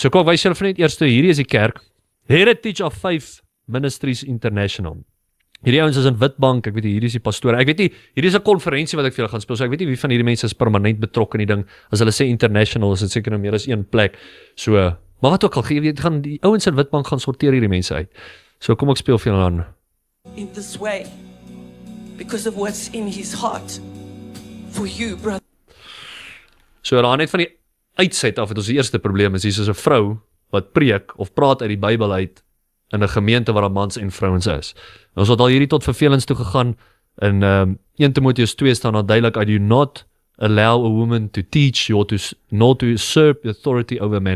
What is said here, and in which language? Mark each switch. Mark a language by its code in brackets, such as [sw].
[af] So kom ek wys julle van net eers toe, hierdie is die kerk. Heritage of Faith Ministries International. Hierdie ouens is in Witbank, ek weet nie, hierdie is die pastoor, ek weet nie, hierdie is 'n konferensie wat ek vir julle gaan speel, so ek weet nie wie van hierdie mense is permanent betrokke in die ding, as hulle sê international, is dit seker nou meer as een plek, so, maar wat ook al, gaan die ouens in Witbank gaan sorteer hierdie mense uit, so kom ek speel vir julle aan. [en] In this way, because of what's in his heart, for you, brother. [af] So, daar net van die uitset af, het ons die eerste probleem is, hier is 'n vrou, wat preek, of praat uit die Bybel uit, in 'n gemeente waar mans en vrouens is. En ons het al hierdie tot vervelings toe gegaan, in 1 Timoteus 2 staan daar duidelik, [en] I do not allow a woman to teach, nor to usurp authority over men.